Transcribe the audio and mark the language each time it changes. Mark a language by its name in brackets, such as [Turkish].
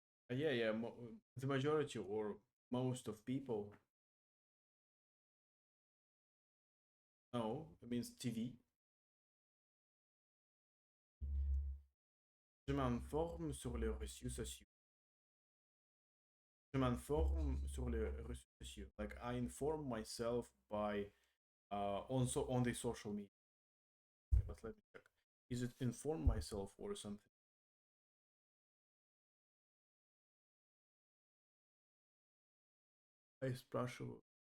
[English] Yeah, yeah. The majority or most of people know. It means TV. [French] Je m'informe sur les réseaux sociaux. Je m'informe sur les réseaux sociaux. [English] Like I inform myself by on the social media. But let me check. Is it inform myself or something? I [Russian] спрашиваю.